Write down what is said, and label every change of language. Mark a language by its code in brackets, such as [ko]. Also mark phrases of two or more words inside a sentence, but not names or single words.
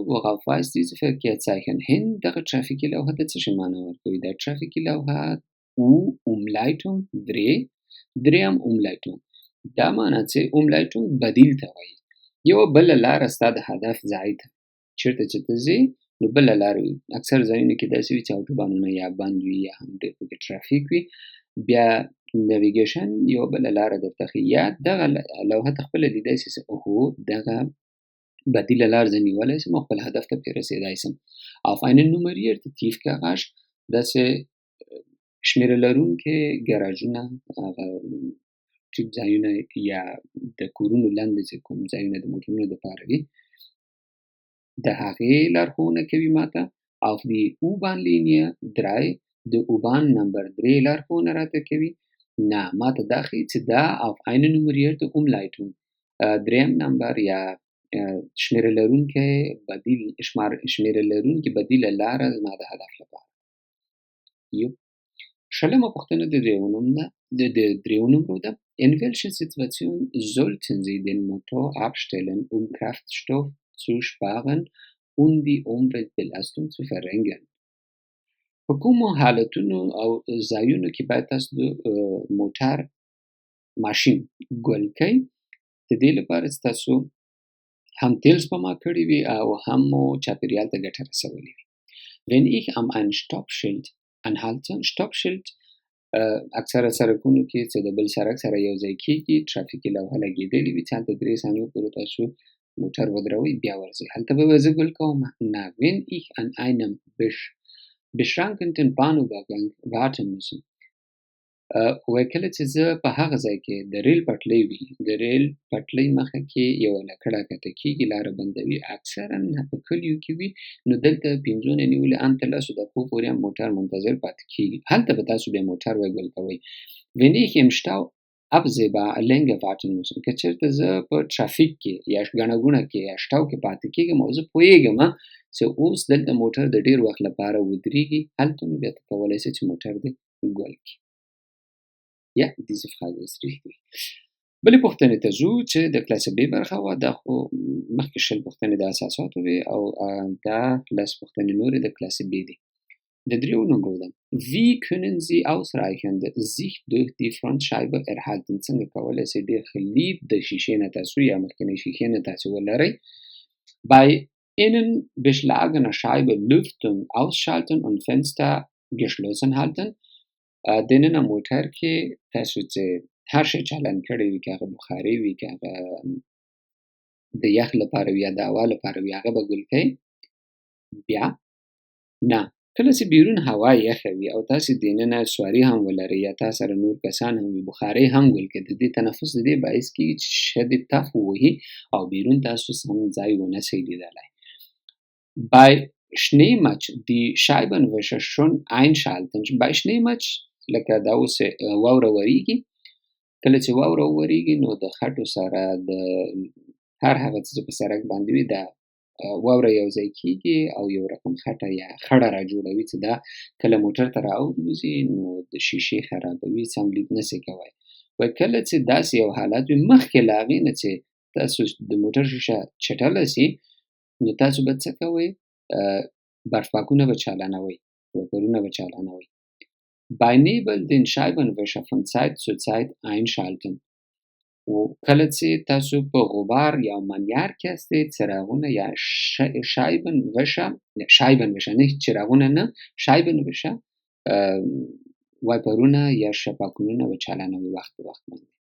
[de] Worauf weist diese Verkehrszeichen hin؟ [ps] دغه ترافیکي لوحه د څه شي معنا ورکوي؟ دا ترافیکي لوحه Umleitung درېیم Umleitung، دا معنا چې Umleitung بدیل ته وایي، یوه بله لاره ستا د هدف ځای ته چېرته چې ته ځې نو بله لاره وي. اکثر ځایونه کې داسې وي چې اوټوبانونه یا بند وي یا هم ډېر پکې ترافیک وي، بیا نویګیشن یوه بله لاره درته ښیي یا دغه لوحه ته خپله لیدی شي چې اوهو دغه بدیله لار زه نیولی شم او خپل هدف ته پرې رسېدی شم. [de] Auf einen nummerierten Tiefgarage، [ps] داسې شمېره لرونکې ګراجونه، هغه ټیټ ځایونه یا د کورونو لاندې چې کوم ځایونه د موټرونو دپاره وي، د هغې لارښوونه کوي ماته. [de] Auf die U-Bahn-Linie 3، [ps] د U-Bahn نمبر 3 لارښوونه راته کوي. نه، ماته دا ښیي چې دا [de] auf eine nummerierte Umleitung، [ps] درېیم نمبر یا شمېره لرونکې بدیله لاره زما د هدف لپاره. شلمه پوښتنه د دریو نمرو ده. [de] In welcher Situation sollten Sie den Motor abstellen, um Kraftstoff zu sparen und die Umweltbelastung zu verringern؟ [ps] په کومو حالتونو او ځایونو کې باید تاسو د موټر ماشین ګل کړئ د دې لپاره چې تاسو هم تیل سپما کړي وي او هم مو چاپېریال ته ګټه رسولې وي. [de] Wenn ich am ein Stoppschild anhalte، [ps] Stoppschild اکثره سرکونو کې چې د بل سرک سره یو ځای کېږي ترافیکي لوحه لګېدلې وي چې هلته 3 ثانیو پورې تاسو موټر ودروئ بیا ورځئ، هلته به زه ګل کوم؟ نه. [de] Wenn ich an einem beschränkten Bahnübergang warten müssen، [ps] وایي کله چې زه په هغه ځای کې د ریل پټلۍ وي، د ریل پټلۍ مخه کې یوه لکړه کښته کېږي، لاره بندوي، اکثرا په کلیو کې وي، نو دلته 5 نه نیولې ان تا 10 دقیقو پورې هم موټر منتظر پاتې کېږي. هلته به تاسو بیا موټر وګل کوئ. [de] Wenn ich im Stau absehbar länger warten muss، [ps] که چېرته زه په ټرافیک کې یا ګڼه ګوڼه کې یا شټاو کې پاتې کېږم او زه پوهېږم چې اوس دلته موټر د ډېر وخت لپاره ودرېږي، هلته نو بیا ته کولی شې چې موټر دې ګول کړي. [de] Ja, diese Frage ist richtig. [ps] بلې پوښتنې ته ځو چې د کلاسې B برخه وه، دا خو مخکې 20 پوښتنې د اساساتو وې او دا 10 پوښتنې نورې د کلاسې B دي. د دریو نمرو ده. [de] Wie können Sie ausreichend Sicht durch die Frontscheibe erhalten؟ [ps] څنګه کولی شئ ډېر ښه لید د شیشې نه تاسو یا مخکینۍ شیشې نه تاسو ولرئ؟ [de] Bei innen beschlagener Scheibe Lüftung ausschalten und Fenster geschlossen halten. [ps] دننه موټر کې تاسو چې هر شی چالان کړی وي، که هغه بخاري وي، که هغه د یخ لپاره وي یا د هوا لپاره وي، هغه به ګل کوئ؟ بیا نه. کله چې بیرون هوا یخه وي او تاسې دننه سواري هم ولرئ یا تا سره نور کسان هم وي، بخاري هم ګل کوي، د دې تنفس د دې باعث کېږي چې شیشه دې تف ووهي او بیرون تاسو سم ځای ونه شئ لیدلی. [de] Bei Schneematsch die Scheibenwischer schon einschalten. Bei Schneematsch [ps] لکه دا اوس واوره وریږي، کله چې واوره وریږي نو د خټو سره د هر هغه څه چې په سړک باندې وي دا واوره یو ځای کېږي او یو رقم خټه یا خړه را جوړوي چې دا کله موټر ته راوځي نو د شیشې خرابوي، سم لید نشئ کوی. وایي کله چې داسې یو حالت وي مخکې له هغې نه چې تاسو د موټر شیشه چټله سي نو تاسو به څه کوئ؟ برفپاکونه به چالانوئ، وایپرونه به چالانوئ. [de] Bei Nebel den Scheibenwischer von Zeit zu Zeit einschalten. [ps] و کله چې تاسو په غبار یا منیار کې هستئ څراغونه یا شایبنویشه نه چراغونه نه شایبنویشه وایپرونه یا شپاکونه به چالانوي وخت په وخت باندې.